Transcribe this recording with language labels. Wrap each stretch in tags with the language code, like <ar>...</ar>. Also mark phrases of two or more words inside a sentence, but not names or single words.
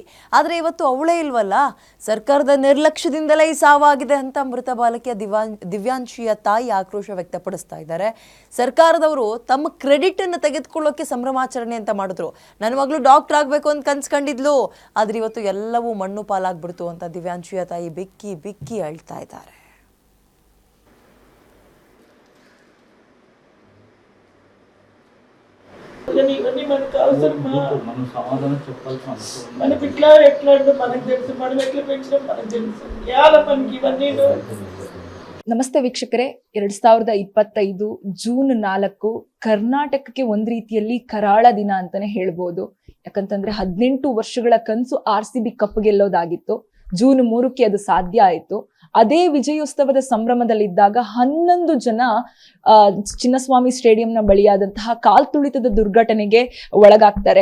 <kn>ಆದರೆ ಇವತ್ತು ಅವಳೇ ಇಲ್ವಲ್ಲ, ಸರ್ಕಾರದ ನಿರ್ಲಕ್ಷ್ಯದಿಂದಲೇ ಈ ಸಾವಾಗಿದೆ ಅಂತ ಮೃತ ಬಾಲಕಿಯ ದಿವ್ಯಾಂಶಿಯ ತಾಯಿ ಆಕ್ರೋಶ ವ್ಯಕ್ತಪಡಿಸ್ತಾ ಇದ್ದಾರೆ. ಸರ್ಕಾರದವರು ತಮ್ಮ ಕ್ರೆಡಿಟ್ ಅನ್ನು ತೆಗೆದುಕೊಳ್ಳೋಕೆ ಸಂಭ್ರಮಾಚರಣೆ ಅಂತ ಮಾಡಿದ್ರು. ನನ್ನ ಮಗಳು ಡಾಕ್ಟರ್ ಆಗಬೇಕು ಅಂತ ಕನ್ಸ್ಕೊಂಡಿದ್ಲು, ಆದ್ರೆ ಇವತ್ತು ಎಲ್ಲವೂ ಮಣ್ಣು ಪಾಲಾಗ್ಬಿಡ್ತು ಅಂತ ದಿವ್ಯಾಂಶಿಯ ತಾಯಿ ಬಿಕ್ಕಿ ಬಿಕ್ಕಿ ಅಳ್ತಾ ಇದ್ದಾರೆ.</kn> <te>మనకు అవసరమా? మనకి ఇట్లా ఎట్లా మనకు తెలుసు, మనం ఎట్లా పెంచడం మనకు తెలుసు. ఎలా మనకి ఇవన్నీ.</te> <kn>ನಮಸ್ತೆ ವೀಕ್ಷಕರೇ, 2025 ಜೂನ್ 4 ಕರ್ನಾಟಕಕ್ಕೆ ಒಂದ್ ರೀತಿಯಲ್ಲಿ ಕರಾಳ ದಿನ ಅಂತಾನೆ ಹೇಳ್ಬೋದು. ಯಾಕಂತಂದ್ರೆ 18 ವರ್ಷಗಳ ಕನಸು RCB ಕಪ್ ಗೆಲ್ಲೋದಾಗಿತ್ತು. ಜೂನ್ 3ಕ್ಕೆ ಅದು ಸಾಧ್ಯ ಆಯ್ತು. ಅದೇ ವಿಜಯೋತ್ಸವದ ಸಂಭ್ರಮದಲ್ಲಿದ್ದಾಗ 11 ಜನ ಚಿನ್ನಸ್ವಾಮಿ ಸ್ಟೇಡಿಯಂನ ಬಳಿಯಾದಂತಹ ಕಾಲ್ತುಳಿತದ ದುರ್ಘಟನೆಗೆ ಒಳಗಾಗ್ತಾರೆ.</kn>